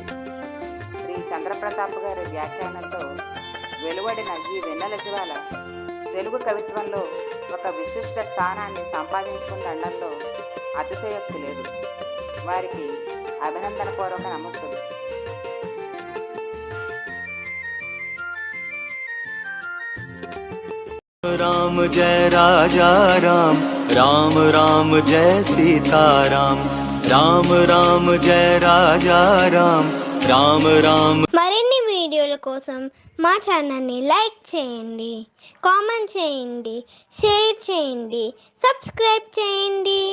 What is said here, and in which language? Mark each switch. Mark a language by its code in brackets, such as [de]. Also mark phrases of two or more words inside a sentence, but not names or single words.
[te] శ్రీ చంద్రప్రతాప్ గారి వ్యాఖ్యానంతో వెలువడిన ఈ వెన్నెల జ్వాల తెలుగు కవిత్వంలో ఒక విశిష్ట స్థానాన్ని సంపాదించుకుందనడంలో అతిశయోక్తి లేదు. వారికి అభినందన పూర్వక నమస్సులు. [hi] राम जय राजा राम, राम राम जय सीताराम, राम राम जय राजा राम, राम राम. [te] మరిన్ని వీడియోల కోసం మా ఛానల్ని లైక్ చేయండి, కామెంట్ చేయండి, షేర్ చేయండి, సబ్స్క్రైబ్ చేయండి.